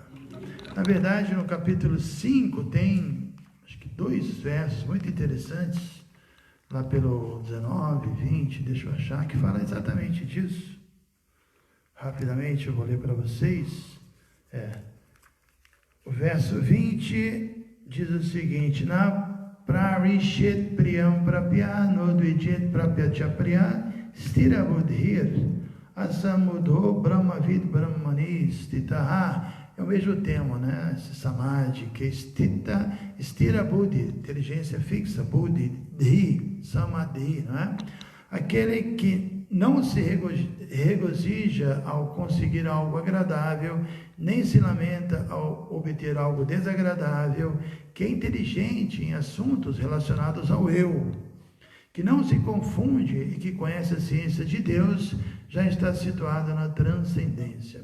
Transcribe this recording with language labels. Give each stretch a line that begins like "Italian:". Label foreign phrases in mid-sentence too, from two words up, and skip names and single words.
Portuguese: Na verdade, no capítulo 5 tem, acho que 2 versos muito interessantes, lá pelo 19, 20, deixa eu achar, que fala exatamente disso. Rapidamente eu vou ler para vocês. O verso 20 diz o seguinte:
Sanskrit: Na prarishet priyam prapya nodvijet prapyacha priya stira buddhir asamudho brahmavid brahmani stitaha.
Portuguese: É o mesmo tema, né? Esse samadhi, que é
Sanskrit: stira buddhi,
Portuguese: inteligência fixa, buddhi, dhi, samadhi, né? Aquele que não se regozija ao conseguir algo agradável, nem se lamenta ao obter algo desagradável, que é inteligente em assuntos relacionados ao eu, que não se confunde e que conhece a ciência de Deus, já está situado na transcendência.